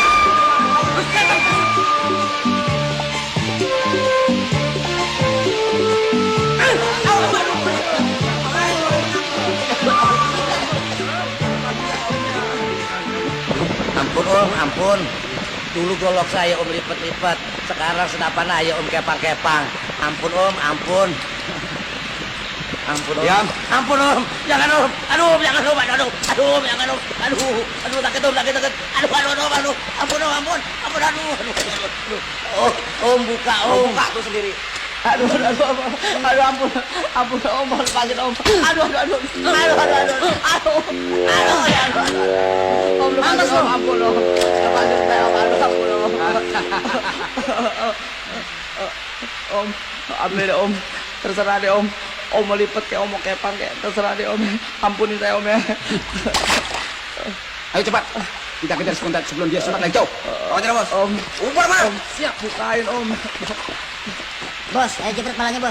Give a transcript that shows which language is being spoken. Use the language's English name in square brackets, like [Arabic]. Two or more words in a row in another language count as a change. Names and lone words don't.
[Indonesian] Ampun Om, ampun. Dulu golok saya Om lipat-lipat. Sekarang senapan aja Om kepang-kepang. Ampun Om, ampun. Ampun Om. Diam. Ampun Om. Jangan Om. Aduh, jangan Om. Aduh, aduh, jangan Om. Aduh, sakit Om, sakit. Aduh. Ampun Om, ampun. Ampun, aduh. Oh, Om buka Om. Buka tuh sendiri. Aduh, ampun Om, lepasin Om. Aduh. Om, lepasin Om, ampun Om. Lepasin saya Om, ampun Om. Om, ambil deh Om. Terserah deh Om. Om mau lipet kayak Om mau kepang kayak terserah deh Om. Ampunin saya Om ya. Ayo cepat. Kita kejar sebentar sebelum dia sempat lagi jauh. Aja Bos. Om, Ubah mah. Om, siap bukain Om. Bos, ayo jepret palanya, Bos.